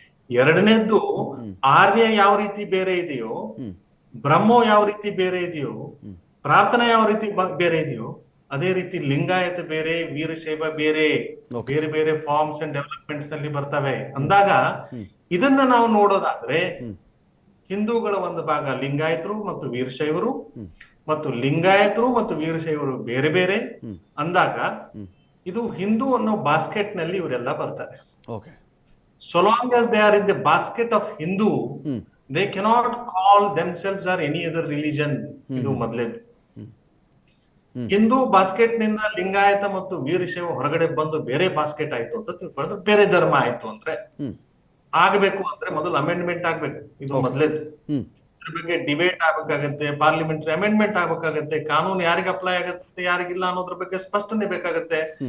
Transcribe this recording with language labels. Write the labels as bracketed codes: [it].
[kn] ಎರಡನೇದ್ದು, ಆರ್ಯ ಯಾವ ರೀತಿ ಬೇರೆ ಇದೆಯೋ, ಬ್ರಹ್ಮೋ ಯಾವ ರೀತಿ ಬೇರೆ ಇದೆಯೋ, ಪ್ರಾರ್ಥನಾ ಯಾವ ರೀತಿ ಬೇರೆ ಇದೆಯೋ, ಅದೇ ರೀತಿ ಲಿಂಗಾಯತ ಬೇರೆ, ವೀರಶೈವ ಬೇರೆ, ಬೇರೆ ಬೇರೆ [en] forms and developments [kn] ನಲ್ಲಿ ಬರ್ತವೆ ಅಂದಾಗ ಇದನ್ನ ನಾವು ನೋಡೋದಾದ್ರೆ ಹಿಂದೂಗಳ ಒಂದು ಭಾಗ ಲಿಂಗಾಯತರು ಮತ್ತು ವೀರಶೈವರು, ಮತ್ತು ಲಿಂಗಾಯತರು ಮತ್ತು ವೀರಶೈವರು ಬೇರೆ ಬೇರೆ ಅಂದಾಗ ಇದು ಹಿಂದೂ ಅನ್ನೋ ಬಾಸ್ಕೆಟ್ ನಲ್ಲಿ ಇವರೆಲ್ಲ ಬರ್ತಾರೆ. Okay. [en] So long as they are in the basket of Hindu, they cannot call themselves or any other religion. [kn] ಇದು ಮೊದಲೇದು. ಹಿಂದೂ ಬಾಸ್ಕೆಟ್ ನಿಂದ ಲಿಂಗಾಯತ ಮತ್ತು ವೀರಶೈವ ಹೊರಗಡೆ ಬಂದು ಬೇರೆ ಬಾಸ್ಕೆಟ್ ಆಯ್ತು ಅಂತ ತಿಳ್ಕೊಂಡ್ರೆ, ಬೇರೆ ಧರ್ಮ ಆಯ್ತು ಅಂದ್ರೆ ಆಗಬೇಕು ಅಂದ್ರೆ ಮೊದಲು ಅಮೆಂಡ್ಮೆಂಟ್ ಆಗ್ಬೇಕು. ಇದು ಮೊದಲೇದು. ಇದ್ರ ಬಗ್ಗೆ ಡಿಬೇಟ್ ಆಗ್ಬೇಕಾಗತ್ತೆ, ಪಾರ್ಲಿಮೆಂಟರಿ ಅಮೆಂಡ್ಮೆಂಟ್ ಆಗ್ಬೇಕಾಗತ್ತೆ, ಕಾನೂನು ಯಾರಿಗೆ ಅಪ್ಲೈ ಆಗುತ್ತೆ ಯಾರಿಗಿಲ್ಲ ಅನ್ನೋದ್ರ ಬಗ್ಗೆ ಸ್ಪಷ್ಟನೆ ಬೇಕಾಗತ್ತೆ.